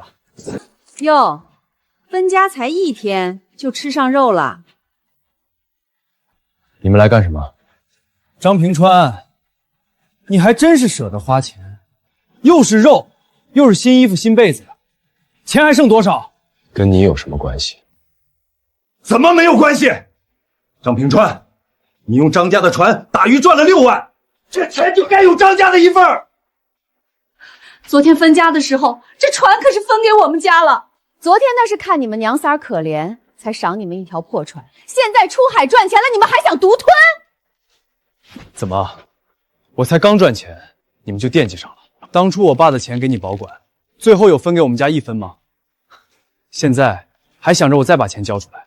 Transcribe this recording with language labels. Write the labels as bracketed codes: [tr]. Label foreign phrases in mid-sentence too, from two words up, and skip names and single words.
[zh] 喲，分家才1天就吃上肉了。你們來幹什麼？張平川，你還真是捨得花錢，又是肉，又是新衣服、新被子的，錢還剩多少？跟你有什麼關係？怎麼沒有關係？張平川，你用張家的船打魚賺了6萬，這錢就該有張家的一份兒。昨天分家的時候，這船可是分給我們家了。昨天那是看你們娘仨可憐，才賞你們一條破船。現在出海賺錢了，你們還想獨吞？怎麼？我才剛賺錢，你們就惦記上了？當初我爸的錢給你保管，最後有分給我們家1分嗎？現在還想着我再把錢交出來？